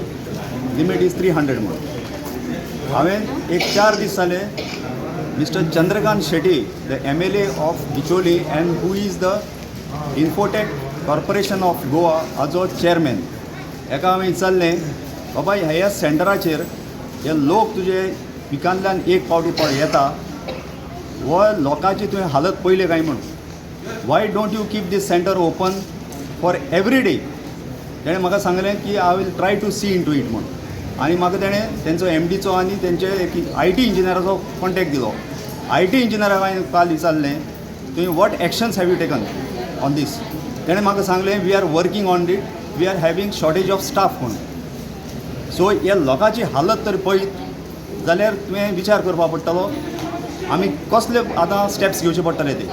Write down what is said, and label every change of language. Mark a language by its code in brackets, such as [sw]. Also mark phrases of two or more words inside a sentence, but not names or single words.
[en] limit is 300 [kok] म्हणून हांवें एक 4 दीस जाले मिस्टर चंद्रकांत शेट्टी [en] the MLA of Bicholim and who is the Infotech Corporation of Goa [kok] हाजो चेअरमॅन हेका हांवें विचारलें बाबा ह्या सेंटराचेर हे लोक तुजे पिकांतल्यान एक पावटी येता हो लोकांची तुवें हालत पयले काय म्हूण [en] why don't you keep this centre open for every day [kok] तेणें म्हाका सांगलें की [en] I will try to see into it [kok] म्हणून आनी म्हाका तेणें तेंचो MDचो आनी तेंचे एक IT इंजिनियराचो कॉन्टॅक्ट दिलो. IT इंजिनियराक हांवें काल विचारलें तुवें [en] what actions have you taken on this. [kok] तेणें म्हाका सांगलें [en] we are working on it, we are having shortage of staff म्हणून. [kok] सो ह्या लोकांची हालत तर पळयत जाल्यार तुवें विचार करपाक पडटलो आमी कसले आतां स्टेप्स घेवचे पडटले ते.